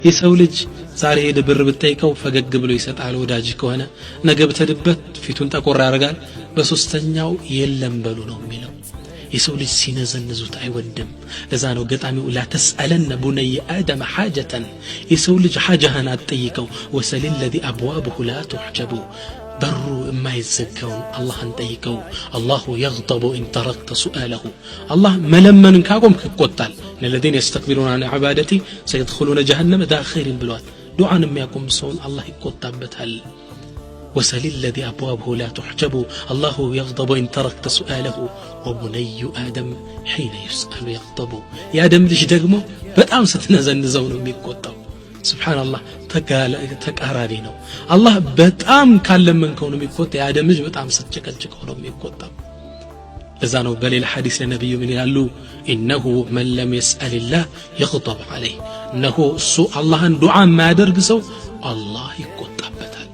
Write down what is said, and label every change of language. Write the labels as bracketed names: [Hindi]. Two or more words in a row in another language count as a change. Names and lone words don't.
[Amharic] የሰው ልጅ ዛሬ ሄደ ብር ብትጠይቀው ፈገግ ብሎ ይሰጣል ወዳጅ ከሆነ ነገ ብትድበት ፊቱን ጠቆር ያደርጋል በሶስተኛው የለም በሉ ነው የሚለው የሰው ልጅ ሲነዘንዙት አይወድም ለዛ ነው ገጣሚው [Arabic] لا تسألن بني آدم حاجة [Amharic] የሰው ልጅ [Arabic] حاجهን [Amharic] አትጠይቀው [Arabic] وسل الذي أبوابه لا تحجب [Amharic] በሩ የማይዘጋውን አላህን ጠይቀው [Arabic] الله يغضب إن تركت سؤاله الله [Amharic] መለመንን ካቆምክ ይቆጣል [Arabic] الذين يستكبرون عن عبادتي سيدخلون جهنم داخرين [Amharic] ብሏል ዱዓን የሚያቆም ሰውን አላህ ይቆጣበታል [Arabic] وسل الذي أبوابه لا تحجب الله يغضب إن تركت سؤاله وبني آدم حين يسأل يغضب يا آدم ليش [Amharic] ደግሞ በጣም ስትነዘንዘው ነው የሚቆጣው [Arabic] سبحان الله [Amharic] ተቃራሪ ነው አላህ በጣም ካለመንከው ነው የሚቆጣው ያ አደም ልጅ በጣም ስትጨቀጭቀው ነው የሚቆጣው ለዛ ነው በሌላ ሐዲስ ለነብዩ ምን ይላሉ [Arabic] انه من لم يسأل الله يغضب عليه انه [Amharic] እሱ አላህን ዱዓ የማያደርግ ሰው አላህ ይቆጣበት